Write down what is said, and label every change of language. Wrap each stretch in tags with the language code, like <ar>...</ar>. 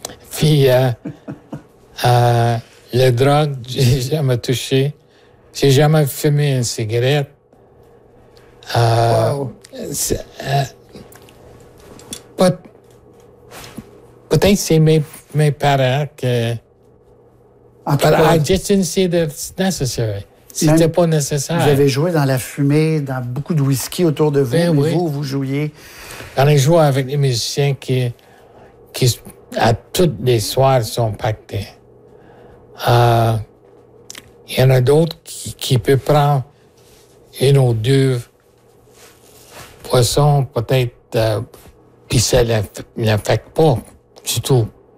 <fr>Puis, les drogues, je n'ai jamais touché. Je n'ai jamais fumé une cigarette. Peut-être c'est mes parents que...</fr> <en>But I just didn't see that it's necessary.</en> <fr>C'était même pas nécessaire. Vous avez joué dans la fumée, dans beaucoup de whisky autour de vous, ben mais oui. vous jouiez. On a joué avec les musiciens qui à toutes les soirs, sont pactés. Il y en a d'autres qui peuvent prendre une ou deux poissons, peut-être, puis ça ne l'affecte pas du tout.</fr>